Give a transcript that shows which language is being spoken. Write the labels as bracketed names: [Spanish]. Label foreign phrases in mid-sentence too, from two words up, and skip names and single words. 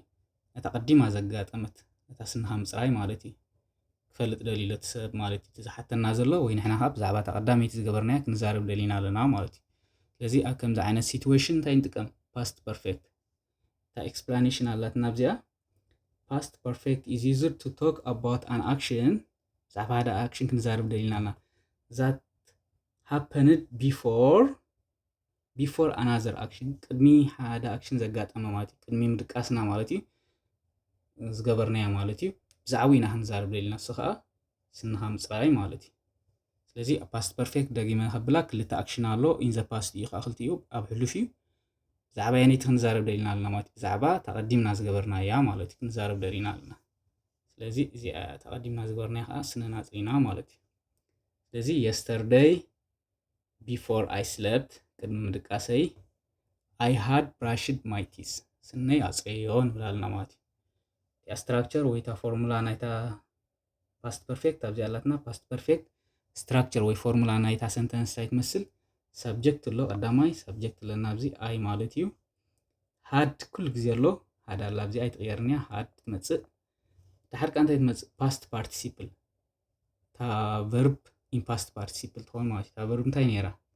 [Tigrinya] እታ ቀዲማ ዘጋጠመት እታ ስንኻ ምፅራይ ማለት እዩ ክፈልጥ ደሊሉ ትሰብ ማለት እዩ ዝሓተና ዘሎ ወይ ንሕና ከዓ ብዛዕባ እታ ቀዳመይቲ ዝገበርናያ ክንዛረብ ደሊና ኣለና ማለት እዩ ስለዚ ኣብ ከምዚ ዓይነት ሲትዌሽን እንታይ ንጥቀም [English] past perfect [Tigrinya] እታ ኤክስፕላኔሽን ኣላትና ኣብዚኣ [English] past perfect is used to talk about an action [Tigrinya] ብዛዕባ ሓደ ኣክሽን ክንዛረብ ደሊና ኣለና [English] that happened before another action [Tigrinya] ቅድሚ ሓደ ኣክሽን ዘጋጠመ ማለት እዩ ቅድሚ ምድቃስና ማለት እዩ ዝገበርናያ ማለት እዩ ብዛዕባ ኢና ክንዛረብ ደሊና እሱ ከዓ ስንኻ ምፅራይ ማለት እዩ ስለዚ [English] past perfect [Tigrinya] ደጊመ ከብላ ክልተ ኣክሽን ኣሎ ኢን [English] the past [Tigrinya] እዩ ከዓ ክልቲኡ ኣብ ሕሉፍ እዩ ብዛዕባ የነይቲ ክንዛረብ ደሊና ኣለና ማለት ብዛዕባ ተቐዲምና ዝገበርናያ ማለት እዩ ክንዛረብ ደሊና ኣለና ስለዚ እዚኣ ተቐዲምና ዝገበርናያ ከዓ ስንና ፅኢና ማለት እዩ ስለዚ [English] yesterday before I slept [Tigrinya] ቅድሚ ምድቃሰይ [English] I had brushed my teeth [Tigrinya] ስነይ ኣፅረዮ ንብል ኣለና ማለት እዩ ስትራክቸር ወይ ታ ፎርሙላ ናይታ [English] past perfect [Tigrinya] ኣብዚኣ ኣላትና [English] past perfect structure [Tigrinya] ወይ ፎርሙላ ናይታ ሰንተንስ እንታይ ትመስል ሰብጀክት ኣሎ ቀዳማይ ሰብጀክት ኣለና ኣብዚ ኣይ ማለት እዩ ሃድ ኩሉ ግዜ ኣሎ ሃድ ኣላ ኣብዚ ኣይትቕየርን እያ ሃድ ትመፅእ ድሓር ካ እንታይ ትመፅእ [English] past participle [Tigrinya] እታ [English] verb in past participle [Tigrinya] ትኾን ማለት እዩ እታ ቨርብ እንታይ ነይራ